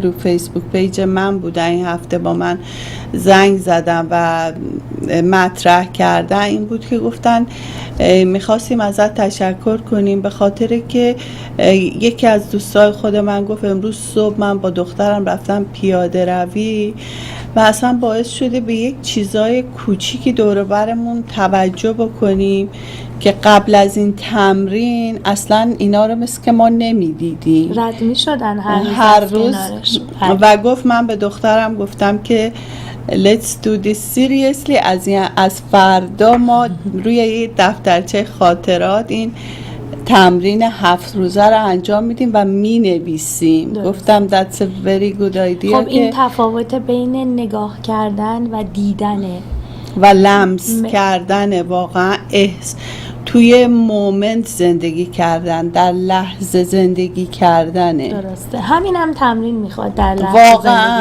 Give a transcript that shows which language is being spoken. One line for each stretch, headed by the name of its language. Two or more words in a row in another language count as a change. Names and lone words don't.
Persian: رو فیسبوک پیج من بودن این هفته با من زنگ زدن و مطرح کردن این بود که گفتن میخواستیم ازت تشکر کنیم به خاطر که یکی از دوستای خود من گفت امروز صبح من با دخترم رفتم پیاده روی و اصلا باعث شده به یک چیزای کوچیکی دور و برمون توجه بکنیم که قبل از این تمرین اصلا اینا رو مثل که ما نمیدیدیم، رد میشدن هر روز. و گفت من به دخترم گفتم که
English: let's do this seriously،
Persian: از فردا ما روی یه دفترچه خاطرات این تمرین 7 روزه رو انجام میدیم و مینویسیم.
English: گفتم that's a very good idea.
Persian: خب این تفاوت بین نگاه کردن و دیدنه و لمس کردن، واقعا توی مومنت زندگی کردن، در لحظه زندگی کردنه. درسته، همین هم تمرین میخواد، در لحظه واقعا